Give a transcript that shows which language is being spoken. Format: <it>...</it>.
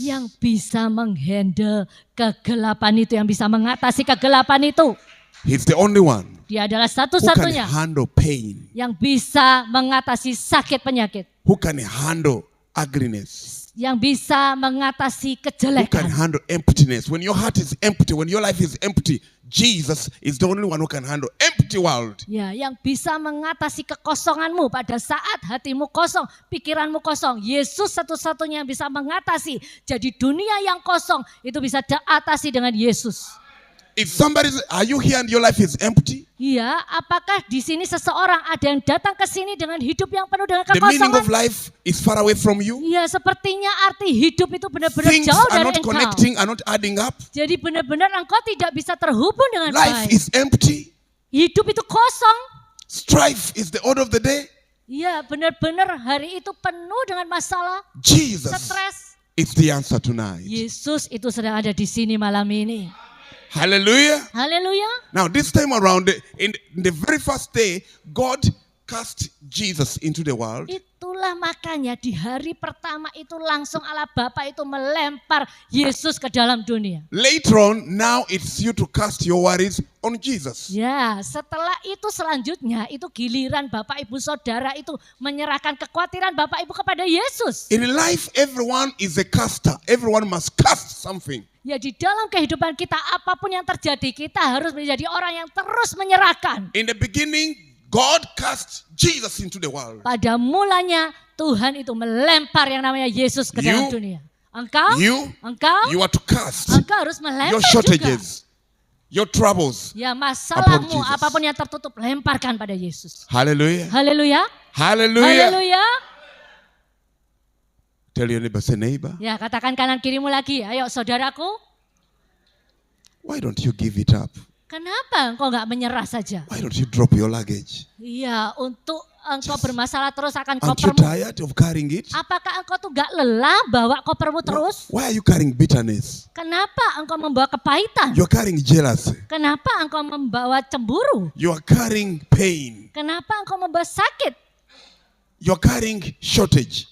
<id>yang bisa menghandle kegelapan itu, yang bisa mengatasi kegelapan itu.</id> <en>He's the only one</en> <id>Dia adalah</id> <en>who can</en> <id>satu-satunya</id> <en>handle pain,</en> <id>yang bisa mengatasi sakit penyakit,</id> <en>who can handle ugliness,</en> <id>yang bisa mengatasi</id> <en>who can</en> <id>kejelekan.</id> <en>handle emptiness. When your heart is empty, when your life is empty, Jesus is the only one who can handle empty world.</en> <id>Ya, yang bisa mengatasi kekosonganmu pada saat hatimu kosong, pikiranmu kosong. Yesus satu-satunya yang bisa mengatasi. Jadi dunia yang kosong itu bisa diatasi dengan Yesus.</id> <en>If are you here and your life is empty?</en> <id>Ya, apakah di sini seseorang ada yang datang ke sini dengan hidup yang penuh dengan</id> <en>The meaning</en> <id>kekosongan?</id> <en>of life is far away from you.</en> <id>Ya, sepertinya arti hidup itu benar-benar</id> <en>Things</en> <id>jauh</id> <en>are</en> <id>dari</id> <en>not</en> <id>engkau.</id> <en>connecting, are not adding up.</en> <id>Jadi benar-benar engkau tidak bisa terhubung dengan</id> <en>Life</en> <id>baik.</id> <en>is empty.</en> <id>Hidup itu kosong.</id> <en>Strife is the order of the day.</en> <id>Ya, benar-benar hari itu penuh dengan masalah,</id> <en>Jesus</en> <id>stres.</id> <en>is the answer tonight.</en> <id>Yesus itu sedang ada di sini malam ini.</id> <en>Hallelujah.</en> <id>Haleluya.</id> <en>Now this time around, in the very first day, God cast Jesus into the world.</en> <id>Itulah makanya di hari pertama itu langsung Allah Bapa itu melempar Yesus ke dalam dunia.</id> <en>Later on, now it's you to cast your worries on Jesus.</en> <id>Ya, setelah itu selanjutnya itu giliran Bapak Ibu Saudara itu menyerahkan kekhawatiran Bapak Ibu kepada Yesus.</id> <en>In life, everyone is a caster. Everyone must cast something.</en> <id>Ya, di dalam kehidupan kita apapun yang terjadi kita harus menjadi orang yang terus menyerahkan.</id> <en>In the beginning, God cast Jesus into the world.</en> <id>Pada mulanya Tuhan itu melempar yang namanya Yesus ke dalam dunia. Engkau</id> <en>You are to cast</en> <id>engkau harus melempar</id> <en>your</en> <id>juga.</id> <en>shortages, your troubles.</en> <id>Ya, masalahmu</id> <en>Jesus.</en> <id>apapun yang tertutup lemparkan pada Yesus.</id> <en>Hallelujah.</en> <id>Haleluya.</id> <en>Hallelujah.</en> <id>Haleluya.</id> <en>Tell your neighbor, say neighbor,</en> <id>Ya, katakan kanan kirimu lagi. Ayo saudaraku,</id> <en>why don't you give it up?</en> <id>kenapa engkau nggak menyerah saja?</id> <en>Why don't you drop your luggage?</en> <id>Iya, untuk engkau bermasalah terus akan</id> <en>Aren't you</en> <id>kopermu.</id> <en>tired of carrying it?</en> <id>Apakah engkau tuh nggak lelah bawa kopermu terus?</id> <en>Why are you carrying bitterness?</en> <id>Kenapa engkau membawa kepahitan?</id> <en>You're carrying jealousy.</en> <id>Kenapa engkau membawa cemburu?</id> <en>You are carrying pain.</en> <id>Kenapa engkau membawa sakit?</id> <en>You're carrying shortage.</en>